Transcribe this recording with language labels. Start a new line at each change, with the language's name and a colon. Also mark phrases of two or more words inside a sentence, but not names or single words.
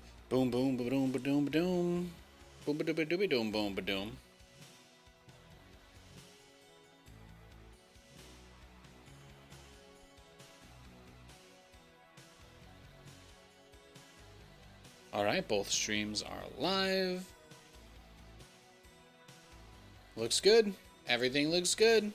English: Boom, boom, ba doom, ba doom, ba doom. Boom, ba dooby dooby doom, boom, ba doom. Alright, both streams are live. Looks good. Everything looks good.